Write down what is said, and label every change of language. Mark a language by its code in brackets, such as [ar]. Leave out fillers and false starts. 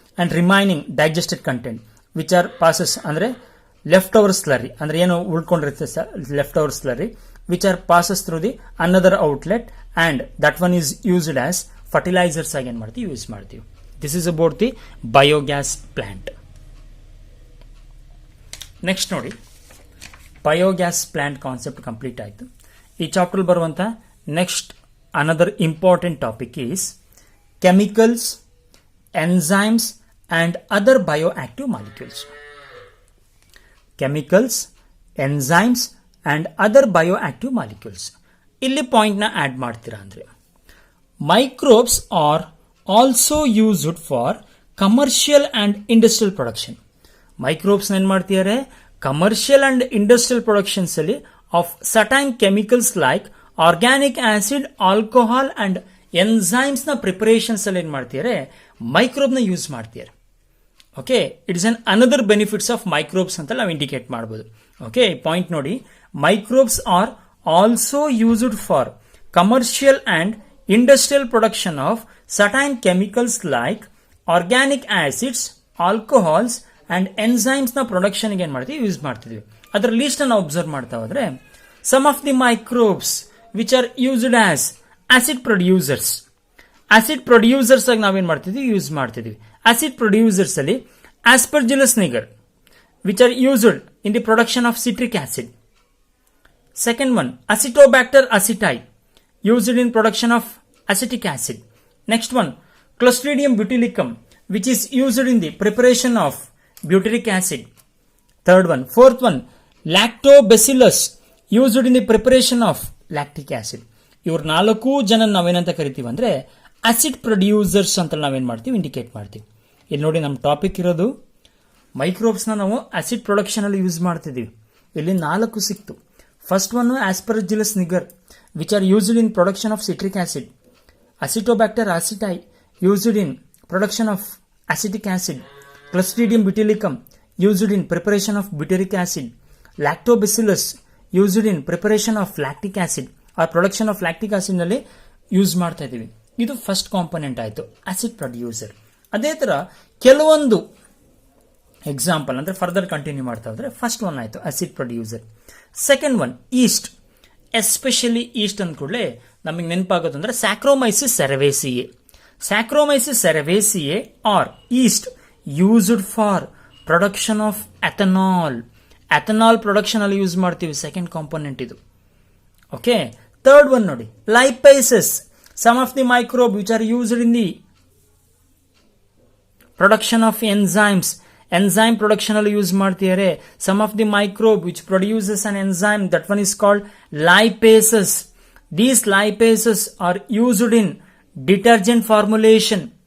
[en] and remaining digested content which are passes, [kn] ಅಂದರೆ left over slurry, [en] ಅಂದರೆ ಏನು ಉಳ್ಕೊಂಡಿರುತ್ತೆ left over slurry, which are passes through the another outlet and that one is used as fertilisers [kn] ಆಗಿ ಏನು ಮಾಡ್ತೀವಿ, use ಮಾಡ್ತೀವಿ. [en] This is about the biogas plant. [kn] Next ನೋಡಿ, biogas plant concept complete ಆಯಿತು. ಈ chapter ಬರುವಂಥ next [en] another important topic is chemicals, enzymes and other bioactive molecules. Chemicals, enzymes and other bioactive molecules. [kn] ಇಲ್ಲಿ point ನ add ಮಾಡ್ತೀರಾ ಅಂದ್ರೆ [en] microbes are also used for commercial and industrial production. [kn] Microbes ಏನ್ ಮಾಡ್ತಿದ್ದಾರೆ, commercial and industrial productions ಅಲ್ಲಿ of certain chemicals like organic acid, alcohol and enzymes ನ preparations ಅಲ್ಲಿ ಏನ್ ಮಾಡ್ತಿದ್ದಾರೆ, ಮೈಕ್ರೋಬ್ ನ ಯೂಸ್ ಮಾಡ್ತಿದ್ದಾರೆ. [en] okay, it is an another benefits of microbes [kn] ಅಂತ ನಾವು ಇಂಡಿಕೇಟ್ ಮಾಡಬಹುದು. [en] okay, [kn] ಪಾಯಿಂಟ್ ನೋಡಿ, [en] microbes are also used for commercial and industrial production of certain chemicals like organic acids, alcohols and enzymes [kn] ನ production ಏನ್ ಮಾಡ್ತೀವಿ, use ಮಾಡ್ತಿದ್ವಿ. ಅದರ list ನಾವು ಅಬ್ಸರ್ವ್ ಮಾಡ್ತಾ ಹೋದ್ರೆ, [en] Some of the microbes which are used as acid producers. [kn] Acid producers ಆಗಿ ನಾವೇನ್ ಮಾಡ್ತಿದ್ವಿ, ಯೂಸ್ ಮಾಡ್ತಿದ್ವಿ. ಆಸಿಡ್ ಪ್ರೊಡ್ಯೂಸರ್ಸ್ ಅಲ್ಲಿ [en] Aspergillus niger which are used in the production of citric acid. Second one Acetobacter aceti used in production of acetic acid. Next one, Clostridium botulicum which is used in the preparation of butyric acid. Third one, fourth one, Lactobacillus used in the preparation of lactic acid. [kn] ಇವ್ರ 4 ಜನ ನಾವೇನಂತ ಕರಿತೀವಿ ಅಂದ್ರೆ acid producers ಅಂತ ನಾವೇನ್ ಮಾಡ್ತೀವಿ, indicate ಮಾಡ್ತೀವಿ. ಇಲ್ಲಿ ನೋಡಿ, ನಮ್ಮ ಟಾಪಿಕ್ ಇರೋದು ಮೈಕ್ರೋಬ್ಸ್ ನಾವು ಆಸಿಡ್ ಪ್ರೊಡಕ್ಷನ್ ಅಲ್ಲಿ ಯೂಸ್ ಮಾಡ್ತಿದೀವಿ. ಇಲ್ಲಿ 4 ಸಿಕ್ತು. [en] First one Aspergillus niger which are used in production of citric acid. Acetobacter aceti used in production of acetic acid. Clostridium botulicum used in preparation of butyric acid. Lactobacillus used in preparation of lactic acid or production of lactic acid [kn] ನಲ್ಲಿ use ಮಾಡ್ತಾ ಇದೀವಿ. ಇದು first component ಆಯ್ತು, acid producer. ಅದೇ ತರ ಕೆಲವೊಂದು example ಅಂದ್ರೆ further continue ಮಾಡ್ತಾ ಹೋದ್ರೆ, ಫಸ್ಟ್ ಒನ್ ಆಯ್ತು acid producer. Second one East. Especially East ಅಂದ ಕೂಡಲೇ ನಮಗೆ ನೆನಪಾಗೋದು ಅಂದ್ರೆ ಸ್ಯಾಕ್ರೋಮೈಸಿಸ್ ಸೆರವೇಸಿಯೆ. [en] Saccharomyces cerevisiae are yeast used for production of ethanol. [kn] Ethanol production ಅಲ್ಲಿ ಯೂಸ್ ಮಾಡ್ತೀವಿ, ಸೆಕೆಂಡ್ ಕಾಂಪೋನೆಂಟ್ ಇದು. ಓಕೆ, ಥರ್ಡ್ ಒನ್ ನೋಡಿ, ಲೈಪೇಸಸ್. [en] Some of the microbe which are used in the production of enzymes. [kn] enzyme production ಅಲ್ಲಿ ಯೂಸ್ ಮಾಡ್ತಿದ್ದಾರೆ. [en] some of the microbe which produces an enzyme, that one is called lipases. These lipases are used in detergent formulation.